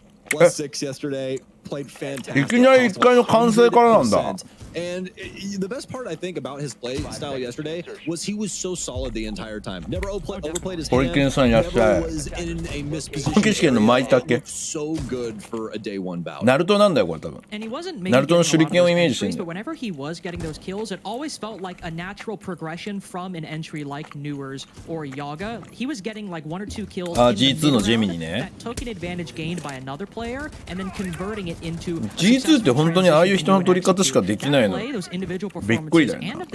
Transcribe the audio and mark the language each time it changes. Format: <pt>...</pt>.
<en>+6 yesterday, played fantastic.</en> <ja>いきなり1回の完成からなんだ。</ja> <en>And the best part I think about his play style yesterday was he was so solid the entire time. Never overplayed his hand. Never was in a misposition. So good for a day one bout.</en> <ja>ナルトなんだよこれ多分。ナルトの手裏剣をイメージしてる。</ja> <en>But whenever he was getting those kills, it always felt like a natural progression from an entry like Newers or Yaga. He was getting like 1 or 2 kills.</en> <ja>G2 のジェミニね。</ja> <en>That took an advantage gained by another player and then converting it into.</en> <ja>G2 って本当にああいう人の取り方しかできないの。びっくりだよな。</ja>